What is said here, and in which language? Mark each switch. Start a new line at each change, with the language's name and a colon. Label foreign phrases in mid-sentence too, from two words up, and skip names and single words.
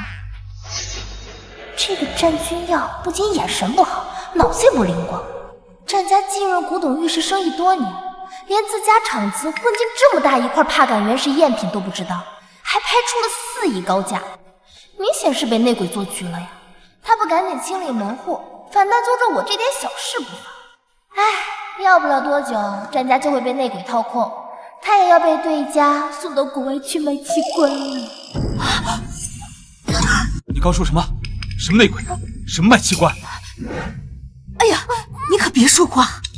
Chinese: 這個戰君耀不僅眼神不好，腦子也不靈光。戰家浸潤古董玉石生意多年，連自家廠子混進這麼大一塊帕感原石贗品都不知道，還拍出了4億高價，明顯是被內鬼做局了呀！他不趕緊清理門戶，反倒揪着我這點小事不放。唉，要不了多久，戰家就會被內鬼掏空， 他也要被对家送到国外去卖器官了。你刚说什么？什么内鬼？什么卖器官？哎呀，你可别说话！